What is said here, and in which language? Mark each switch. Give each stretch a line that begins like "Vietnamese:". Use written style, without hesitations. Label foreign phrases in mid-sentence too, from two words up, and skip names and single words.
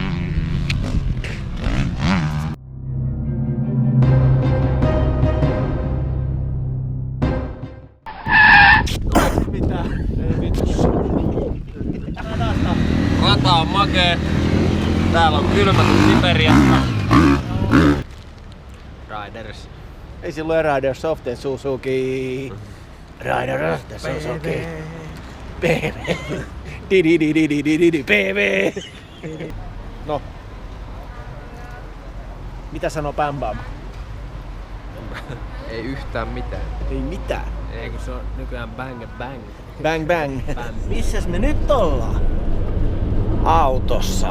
Finnish: Rata on makee. Täällä on kylmätty Siperiasta. Riders. Ei silloin
English: Riders of the Suzuki. Rider of the Suzuki.
Finnish: PV. PV. No. Mitä sanoo Bam Bam? Ei yhtään mitään. Ei mitään. Ei kun se on nykyään bang bang. Bang bang. Missäs me nyt ollaan? Autossa.